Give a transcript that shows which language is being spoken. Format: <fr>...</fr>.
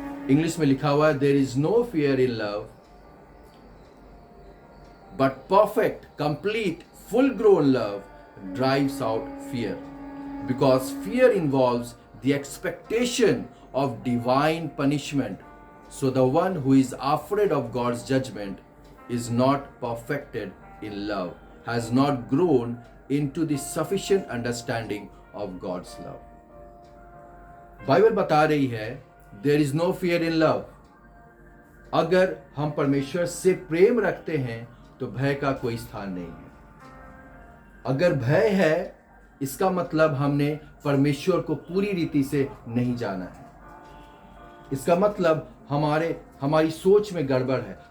<hi>English में लिखा हुआ है,</hi> <en>There is no fear in love, but perfect, complete, full grown love drives out fear, because fear involves the expectation of divine punishment. So the one who is afraid of God's judgment is not perfected in love, has not grown into the sufficient understanding of God's love.</en> <hi>Bible बता रही है</hi> <en>there is no fear in love.</en> <hi>अगर हम परमेश्वर से प्रेम रखते हैं तो भय का कोई स्थान नहीं है। अगर भय है, इसका मतलब हमने परमेश्वर को पूरी रीति से नहीं जाना है। इसका मतलब हमारी सोच में गड़बड़ है।</hi>